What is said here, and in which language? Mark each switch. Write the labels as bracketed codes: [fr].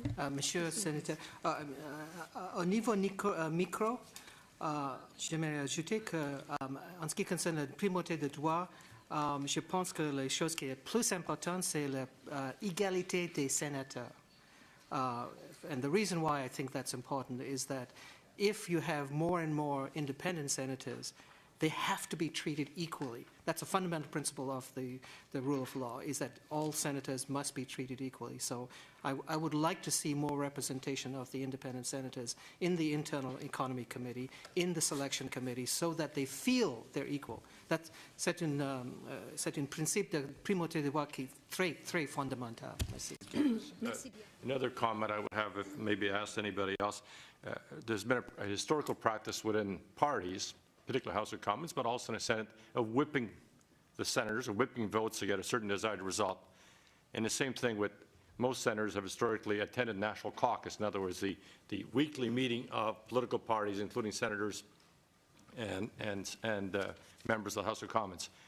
[fr] Monsieur le sénateur, au niveau micro, j'aimerais ajouter qu'en ce qui concerne la primauté de droit, je pense que la chose qui est plus importante, c'est l'égalité des sénateurs. [en] And the reason why I think that's important is that if you have more and more independent senators, they have to be treated equally. That's a fundamental principle of the rule of law, is that all senators must be treated equally. So I would like to see more representation of the independent senators in the Internal Economy Committee, in the Selection Committee, so that they feel they're equal. [fr] C'est un principe de primauté de droit qui est très fondamental. Merci. Merci bien. [en] Another comment I would have, if maybe asked anybody else, there's been a historical practice within parties, particularly House of Commons, but also in the Senate, of whipping the senators, or whipping votes to get a certain desired result. And the same thing with most senators have historically attended National Caucus, in other words, the weekly meeting of political parties, including senators and members of the House of Commons.